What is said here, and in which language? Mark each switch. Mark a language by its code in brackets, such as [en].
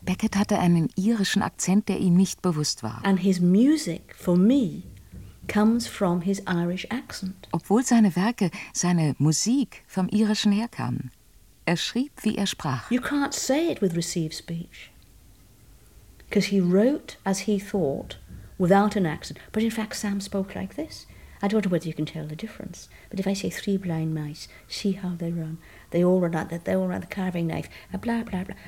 [de] Beckett hatte einen irischen Akzent, der ihm nicht bewusst war. [en] And his music, for me, comes from his Irish accent. [de] Obwohl seine Werke, seine Musik vom Irischen herkamen. Er schrieb, wie er sprach. [en] You can't say it with received speech. Because he wrote, as he thought, without an accent. But in fact, Sam spoke like this. I don't know whether you can tell the difference. But if I say, three blind mice, see how they run. They all run out, they all run the carving knife, and blah, blah, blah.